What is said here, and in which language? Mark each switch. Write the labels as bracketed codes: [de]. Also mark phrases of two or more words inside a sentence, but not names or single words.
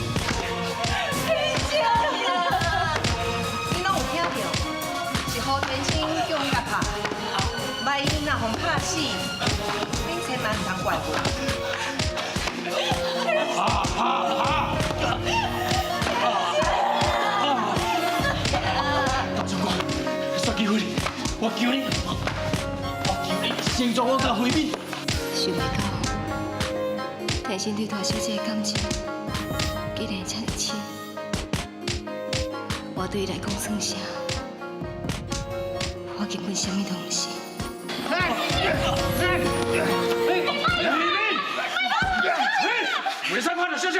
[nan] 何天星叫伊来拍，万一若互拍死，恁千万唔通怪我。大将军，煞机会，我求你，先助我甲回避。想袂到，天心对大小姐的感情竟然这么深，我对伊来讲算啥？我根本什么都唔是。为啥拍到小姐？